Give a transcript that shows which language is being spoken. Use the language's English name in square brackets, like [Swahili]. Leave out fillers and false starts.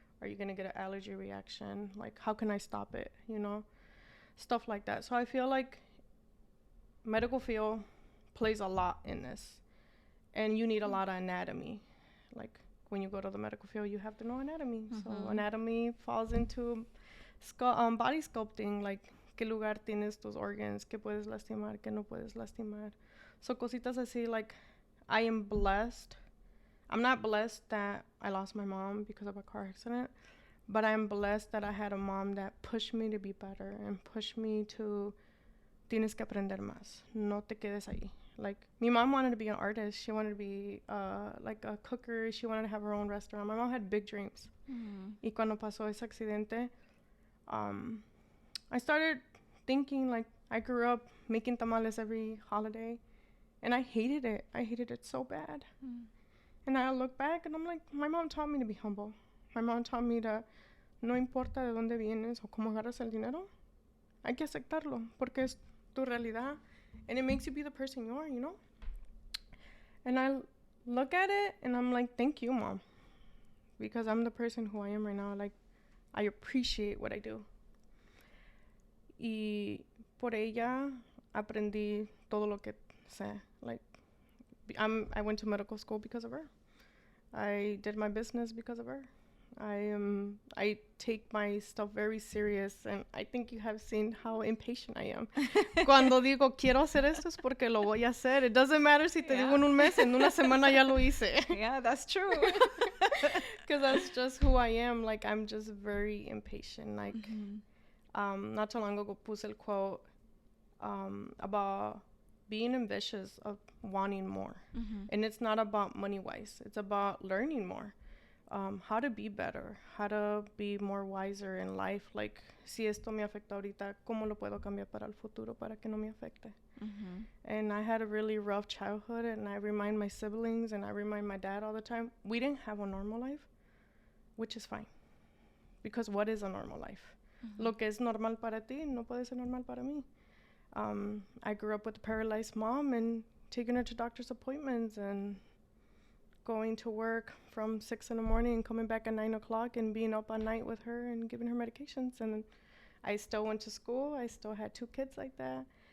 [English] Are you going to get an allergy reaction? Like, how can I stop it? You know, stuff like that. So I feel like medical field plays a lot in this. And you need a lot of anatomy. Like, when you go to the medical field, you have to know anatomy. Mm-hmm. So anatomy falls into body sculpting. [Spanish] Like, qué lugar tienes tus organs, qué puedes lastimar, qué no puedes lastimar. [English] So [Spanish] cositas así, [English] like, I am blessed. I'm not blessed that I lost my mom because of a car accident, but I'm blessed that I had a mom that pushed me to be better and pushed me to, [Spanish] tienes que aprender más, no te quedes ahí. [English] Like, my mom wanted to be an artist. She wanted to be like a cooker. She wanted to have her own restaurant. My mom had big dreams. Mm-hmm. [Spanish] Y cuando pasó ese accidente, [English] I started thinking, like, I grew up making tamales every holiday, and I hated it. I hated it so bad. Mm-hmm. And I look back and I'm like, my mom taught me to be humble. My mom taught me that [Spanish] no importa de dónde vienes o cómo agarras el dinero, hay que aceptarlo porque es tu realidad [English] and it makes you be the person you are, you know? And I look at it and I'm like, thank you, Mom. Because I'm the person who I am right now. Like, I appreciate what I do. [Spanish] Y por ella aprendí todo lo que sé. [English] Like, I went to medical school because of her. I did my business because of her. I take my stuff very serious, and I think you have seen how impatient I am. [Spanish] Cuando digo quiero hacer esto es porque lo voy a hacer. [English] It doesn't matter [Spanish] si te digo en un mes, en una semana ya lo hice. [English] Yeah, that's true. Because that's just who I am. Like, I'm just very impatient. Like, not too long ago [Spanish] puse el [English] quote about being ambitious of wanting more. Mm-hmm. And it's not about money-wise. It's about learning more. How to be better. How to be more wiser in life. [Spanish] Like, si esto me afecta ahorita, ¿cómo lo puedo cambiar para el futuro para que no me afecte? Mm-hmm. [English] And I had a really rough childhood, and I remind my siblings and I remind my dad all the time, we didn't have a normal life, which is fine. Because what is a normal life? Mm-hmm. [Spanish] Lo que es normal para ti no puede ser normal para mí. [English] I grew up with a paralyzed mom and taking her to doctor's appointments and going to work from 6 in the morning and coming back at 9 o'clock and being up all night with her and giving her medications. And then I still went to school. I still had 2 kids like that.